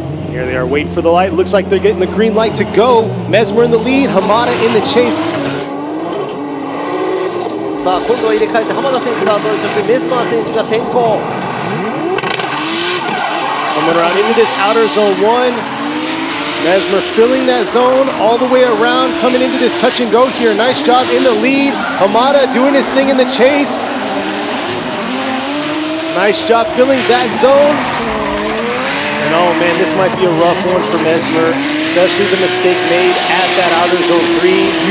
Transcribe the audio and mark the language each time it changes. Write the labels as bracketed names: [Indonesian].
[English] Here they are waiting for the light. Looks like they're getting the green light to go. Mesmer in the lead, Hamada in the chase. [Japanese] さあ今度は入れ替えて浜田選手が後追い、そしてメズマー選手が先行。 [English] Coming around into this outer zone 1. Mesmer filling that zone all the way around, coming into this touch and go here. Nice job in the lead. Hamada doing his thing in the chase. Nice job filling that zone. And oh man, this might be a rough one for Mesmer, especially the mistake made at that outer zone 3.